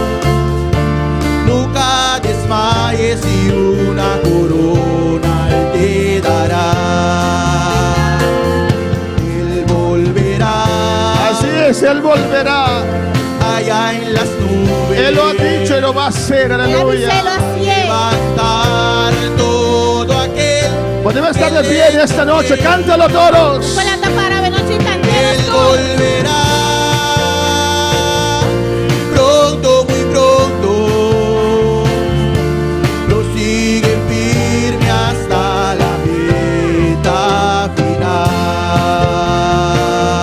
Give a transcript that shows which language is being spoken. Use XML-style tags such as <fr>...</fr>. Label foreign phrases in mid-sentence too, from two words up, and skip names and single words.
<es>Nunca desmayes y una corona Él te dará. Él volverá Así es, Él volverá. allá en las nubes. Él lo ha dicho y lo va a hacer,</es> <pt>Ele disse,</pt> <es>aleluya.</es> <pt>ele assim é.</pt> <es>Levantar todo aquel. Podemos estar de pie en esta noche, cántalo todos.</es> <pt>Quando anda parado, não te</pt> <es>Él entendemos. volverá pronto, muy pronto. Prosigue firme hasta la meta final.</es>